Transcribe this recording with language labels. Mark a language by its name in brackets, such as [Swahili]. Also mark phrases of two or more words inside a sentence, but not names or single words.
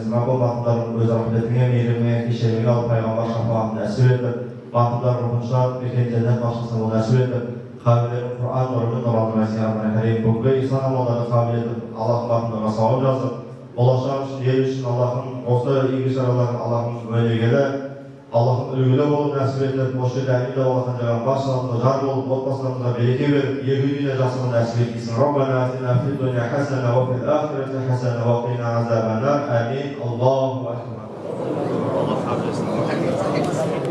[Kazakh] Раббым ақындардың өз рахметіңе, мейіріміңе, кешіріміңе алып пайғамбар шафағатын нәсіп етіп, ақындар рухынша мекен жәннат бақшасын ол нәсіп етіп, қабілетін Құр'ан нұрымен нұрландырмай сиятына кәрим. Бүгінгі ислам амалдарын қабыл етіп, Аллахтың атында сауап жазып, болашақ үшін, ел үшін Аллахтың осы игі шараларын Аллахтың өнегелі, Аллахтың үлгілі болып нәсіп етіп, осы жерде әминді Аллахтан жаған баршаларымызға жар болып, отбасыларымызға береке беріп, екі үйіне жасығын нәсіп еткейсін. [Arabic] ربنا آتنا في الدنيا حسنة وفي الآخرة حسنة وقنا عذاب النار. آمين. الله أكبر.